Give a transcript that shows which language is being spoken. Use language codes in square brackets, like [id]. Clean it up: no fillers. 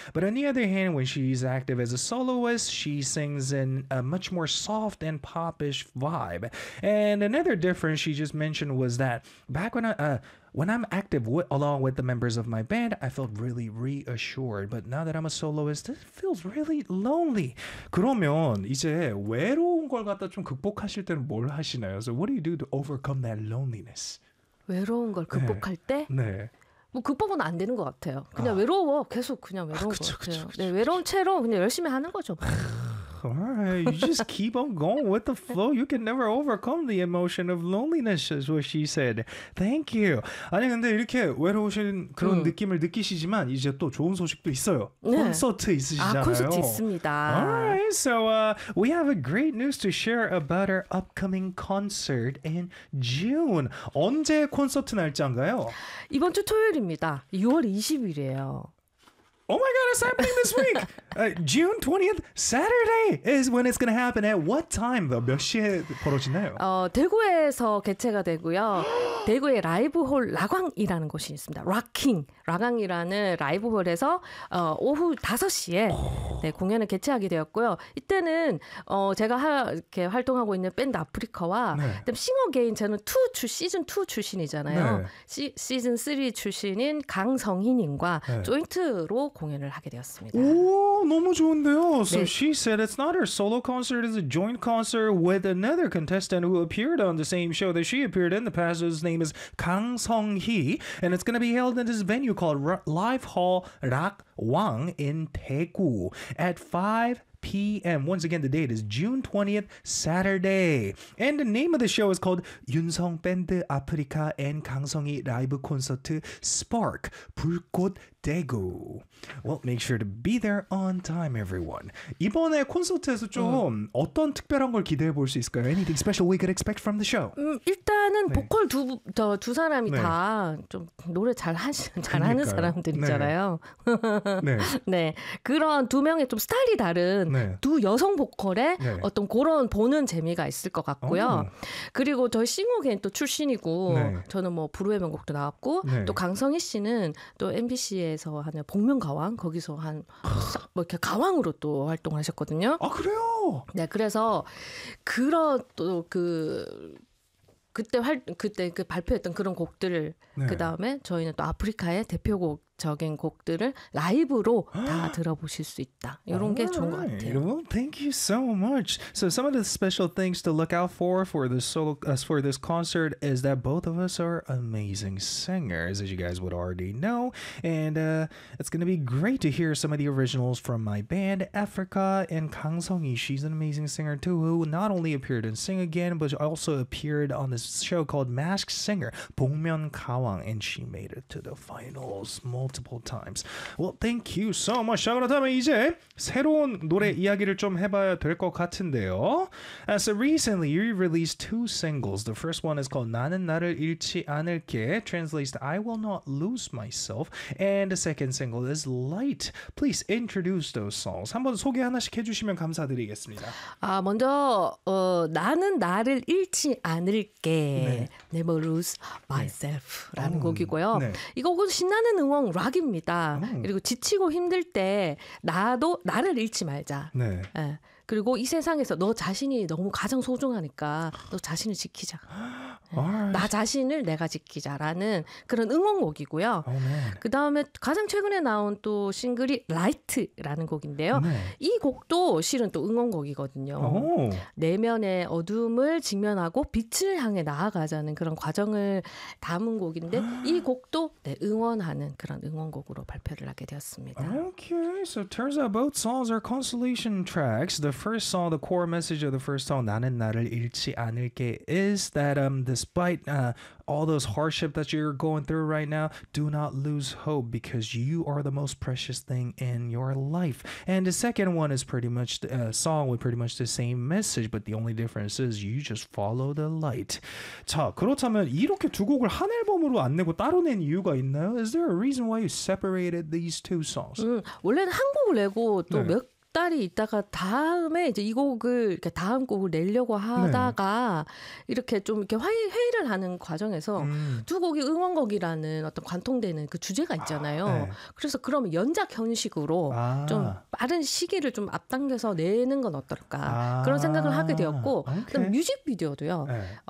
[en] But on the other hand, when she's active as a soloist, she sings in a much more soft and popish vibe. And another difference she just mentioned was that back when I'm active along with the members of my band, I felt really reassured. But now that I'm a soloist, it feels really lonely. [ko] 그러면 이제 외로운 걸 갖다 좀 극복하실 때는 뭘 하시나요? [en] So what do you do to overcome that loneliness? [ko] 외로운 걸 극복할 네. 때? 네. 뭐 극복은 안 되는 것 같아요. 그냥 외로워. 계속 그냥 외로운 것 같아요. 그쵸. 네, 외로운 채로 그냥 열심히 하는 거죠. [en] Alright, you just keep on going with the flow. You can never overcome the emotion of loneliness, is what she said. Thank you. [ko] 아니 근데 이렇게 외로우신 그런 느낌을 느끼시지만 이제 또 좋은 소식도 있어요. 네. 콘서트 있으시잖아요. 아, 콘서트 있습니다. [en] Alright, so we have a great news to share about our upcoming concert in June. [ko] 언제 콘서트 날짜인가요? 이번 주 토요일입니다. 6월 20일이에요. [en] Oh my god, it's happening this week! June 20th, Saturday is when it's going to happen. At what time though? [ko] 몇 시에 벌어지나요? 대구에서 개최가 되고요. 대구에 라이브홀 라광이라는 곳이 있습니다. 락킹 라광이라는 라이브홀에서 오후 5시에 네, 공연을 개최하게 되었고요. 이때는 제가 이렇게 활동하고 있는 밴드 아프리카와 네. 싱어게인 저는 시즌 2 출신이잖아요. 네. 시즌 3 출신인 강성희님과 네. 조인트로 공연을 하게 되었습니다. 오, 너무 좋은데요. [en] So [ko] 네. [en] she said it's not her solo concert, it's a joint concert with another contestant who appeared on the same show that she appeared in the past. His name is 강성희, and it's going to be held in this venue called Live Hall Rock Wang in Daegu at 5 p.m. Once again, the date is June 20th, Saturday. And the name of the show is called 윤성 밴드 아프리카 and 강성희 라이브 콘서트 Spark 불꽃 대구. Well, make sure to be there on time, everyone. [ko] 이번에 콘서트에서 좀 어떤 특별한 걸 기대해 볼 수 있을까요? [en] Anything special we could expect from the show? [ko] 일단은 네. 보컬 두 사람이 네. 다 좀 노래 잘하는 사람들이잖아요. 네. 네. 네. 그런 두 명의 좀 스타일이 다른 네. 두 여성 보컬의 네. 어떤 그런 보는 재미가 있을 것 같고요. 그리고 저희 싱어게인 또 출신이고 네. 저는 뭐 불후의 명곡도 나왔고 네. 또 강성희 씨는 또 MBC 에서 하는 복면가왕 거기서 한 뭐 이렇게 가왕으로 또 활동을 하셨거든요. 아 그래요? 네, 그래서 그런 또 그때 그 발표했던 그런 곡들을 네. 그 다음에 저희는 또 아프리카의 대표곡적인 곡들을 라이브로 다 들어보실 수 있다. 이런 게 좋은 것 같아요. [en] Well, thank you so much. So some of the special things to look out for this concert is that both of us are amazing singers, as you guys would already know. And it's going to be great to hear some of the originals from my band, Africa, and 강성희. She's an amazing singer too, who not only appeared in Sing Again, but also appeared on this show called Masked Singer, 복면 가왕, and she made it to the finals multiple times. Well, thank you so much. [ko] 자, 그렇다면 이제 새로운 노래 이야기를 좀 해봐야 될 것 같은데요. [en] So recently, you released two singles. The first one is called 나는 나를 잃지 않을게, translates to I Will Not Lose Myself, and the second single is Light. Please introduce those songs. [ko] 한번 소개 하나씩 해주시면 감사드리겠습니다. 아, 먼저 나는 나를 잃지 않을게 네. Never Lose Myself 네. 라는 곡이고요. 네. 이 곡은 신나는 응원 락입니다. 그리고 지치고 힘들 때 나를 잃지 말자. 네. 네. 그리고 이 세상에서 너 자신이 너무 가장 소중하니까 너 자신을 지키자. 네. 나 자신을 내가 지키자라는 그런 응원곡이고요. 그 다음에 가장 최근에 나온 또 싱글이 라이트라는 곡인데요. 네. 이 곡도 실은 또 응원곡이거든요. 오. 내면의 어둠을 직면하고 빛을 향해 나아가자는 그런 과정을 담은 곡인데 이 곡도 네, 응원하는 그런 응원곡으로 발표를 하게 되었습니다. [en] Okay, so turns out both songs are consolation tracks. The first song, the core message of the first song, 나는 나를 잃지 않을게, is that despite all those hardship that you're going through right now, do not lose hope because you are the most precious thing in your life. And the second one is pretty much a song with pretty much the same message, but the only difference is you just follow the light. [ko] 자, 그렇다면 이렇게 두 곡을 한 앨범으로 안 내고 따로 낸 이유가 있나요? [en] Is there a reason why you separated these two songs? [ko] 원래는 한 곡을 내고 또 몇 네. 딸이 있다가 다음에 이제 이 곡을 이렇게 다음 곡을 내려고 하다가 네. 이렇게 좀 이렇게 회의를 하는 과정에서 두 곡이 응원곡이라는 어떤 관통되는 그 주제가 있잖아요. 아, 네. 그래서 그러면 연작 형식으로 아. 좀 빠른 시기를 좀 앞당겨서 내는 건 어떨까 그런 생각을 하게 되었고 오케이. 그럼 뮤직비디오도요. 네.